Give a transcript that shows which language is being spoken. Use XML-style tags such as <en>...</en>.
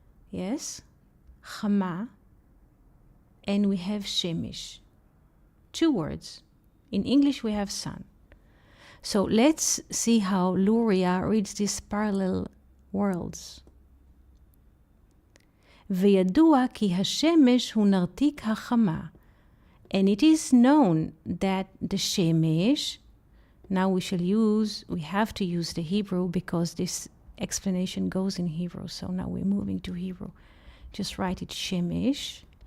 <en>Yes, chama, and we have shemesh. Two words. In English we have sun. So let's see how Luria reads these parallel worlds.</en> <he>וידוע כי השמש הוא נרתיק החמה.</he> <en>And it is known that the shemesh, now we have to use the Hebrew because this explanation goes in Hebrew, so now we're moving to Hebrew. Just write it shemesh.</en>